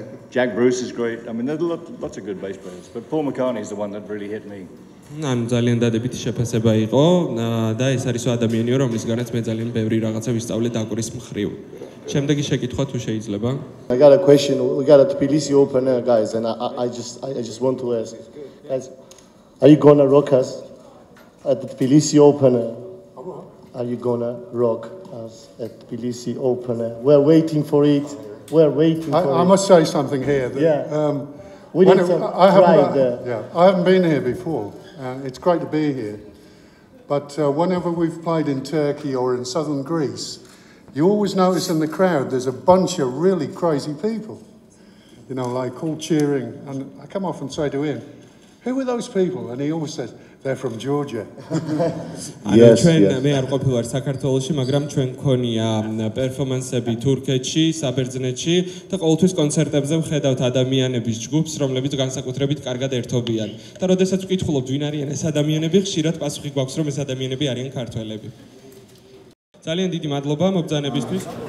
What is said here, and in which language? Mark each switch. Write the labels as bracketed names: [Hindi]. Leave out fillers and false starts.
[English] Jack Bruce is great. I mean, there's lots of good bass players, but Paul McCartney is the one that really hit me. [Georgian] ან ძალიან დადებითი შეფასება იყო და ეს არის ადამიანიო რომლისგანაც მე ძალიან ბევრი რაღაცა ვისწავლე დაკვრის მხრივ. შემდეგი შეკითხვა თუ შეიძლება. [English] I got a question. We got a Tbilisi Open Air, guys, and I just want to ask, guys, are you gonna rock us at the Tbilisi Open Air? Are you gonna rock us at Tbilisi Open Air? We're waiting for it. I must say something here. We need some pride there. I haven't been here before. It's great to be here. But whenever we've played in Turkey or in southern Greece, you always notice in the crowd there's a bunch of really crazy people. You know, like all cheering. And I come off and say to him, who are those people? And he always says, they're from Georgia. Yes. [Georgian] მე არ ყოფილვარ საქართველოში, მაგრამ ჩვენ გქონია პერფორმანსები თურქეთში, საბერძნეთში და ყოველთვის კონცერტებზე ვხედავთ ადამიანების ჯგუფს, რომლებიც განსაკუთრებით კარგად ერთობიან. და როდესაც ვკითხულობთ ვინ არიან ეს ადამიანები, ხშირად პასუხი გვაქვს, რომ ეს ადამიანები არიან ქართველები. ძალიან დიდი მადლობა მობრძანებისთვის.